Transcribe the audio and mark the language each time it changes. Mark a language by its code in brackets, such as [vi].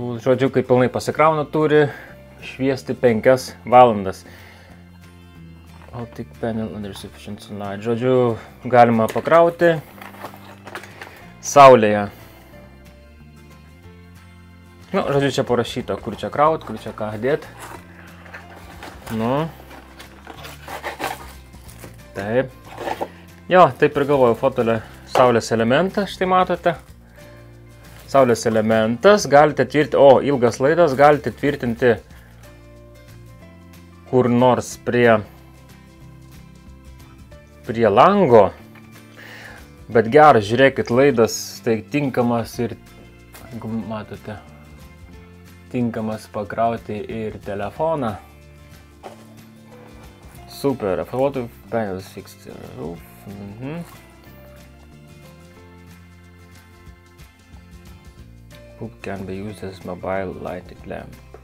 [lt] Žodžiu, kai pilnai pasikrauna, turi šviesti 5 valandas. [en] Optic panel under sufficient sunlight. [lt] Žodžiu, galima pakrauti saulėje. Nu, žodžiu, čia parašyta, kur čia kraut, kur čia ką dėt. Nu. Taip. Jo, taip ir galvoju, fotolė saulės elementą, štai matote. Saulės elementas, galite tvirtinti, ilgas laidas, galite tvirtinti kur nors prie lango. Bet geras, žiūrėkit, laidas tai tinkamas ir, jeigu matote, tinkamas pakrauti ir telefoną. Super. [en] Photo panels fixed roof. Hook can be used as mobile lighting lamp.